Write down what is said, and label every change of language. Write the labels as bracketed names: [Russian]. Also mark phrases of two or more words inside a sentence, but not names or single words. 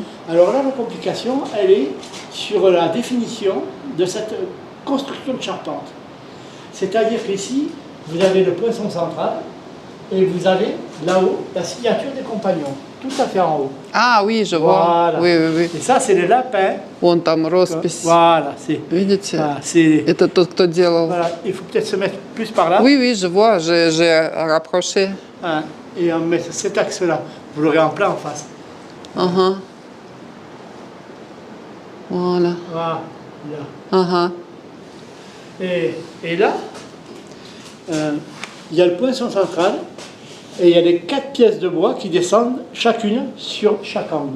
[French] Alors là, la complication, elle est sur la définition de cette construction de charpente. C'est-à-dire qu'ici, vous avez le poinçon central, et vous avez là-haut la signature des compagnons, tout à fait en haut. Ah oui, je vois. Voilà. Oui, oui, oui. Et ça, c'est le lapin. [Russian] Вон там роспись. [French] Voilà, c'est... [Russian] Видите? [French] Voilà, c'est... [Russian] Это тот, кто делал. [French] Voilà, il faut peut-être se mettre plus par là. Oui, oui, je vois, j'ai rapproché. Hein, et on met cet axe-là. Vous l'aurez en plein en face. Uh-huh. Voilà. Voilà. Là. Uh-huh. Et là, il y a le poinçon central et il y a les 4 pièces de bois qui descendent chacune sur chaque angle.